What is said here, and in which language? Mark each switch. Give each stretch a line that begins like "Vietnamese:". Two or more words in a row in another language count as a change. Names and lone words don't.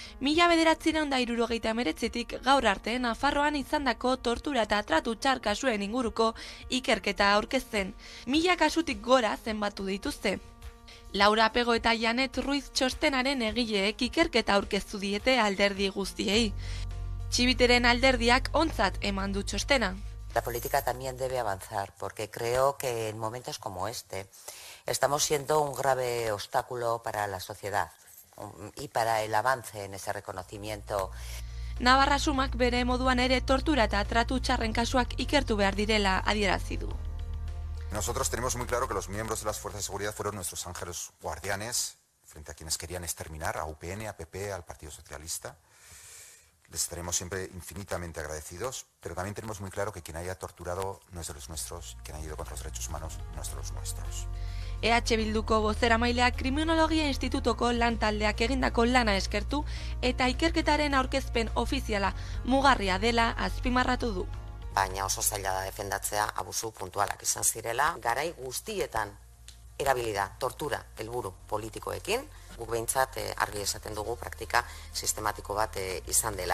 Basque: 1969tik gaur arte Nafarroan izandako tortura eta tratu txar kasuen inguruko ikerketa aurkezten. 1000 kasutik gora zenbatu dituzte. Laura Pego eta Janet Ruiz txostenaren egileek ikerketa aurkeztu diete alderdi guztiei. Txibiteren alderdiak ontzat eman du txostena.
Spanish: La política también debe avanzar, porque creo que en momentos como este estamos siendo un grave obstáculo para la sociedad y para el avance en ese reconocimiento.
Basque: Navarra Sumak bere moduan ere tortura eta tratu txarren kasuak ikertu behar direla adierazi du.
Spanish: Nosotros tenemos muy claro que los miembros de las fuerzas de seguridad fueron nuestros ángeles guardianes, frente a quienes querían exterminar a UPN, a PP, al Partido Socialista. Les estaremos siempre infinitamente agradecidos, pero también tenemos muy claro que quien haya torturado no es de los nuestros, quien haya ido contra los derechos humanos no es de los nuestros.
Basque: EH Bilduko bozeramaileak Kriminologia Institutoko lantaldeak egindako lana eskertu eta ikerketaren aurkezpen ofiziala mugarria dela azpimarratu du. Baina oso zaila da defendatzea abusu puntualak izan zirela, garai guztietan erabili da tortura helburu politikoekin, guk behintzat argi esaten dugu praktika sistematiko bat izan dela.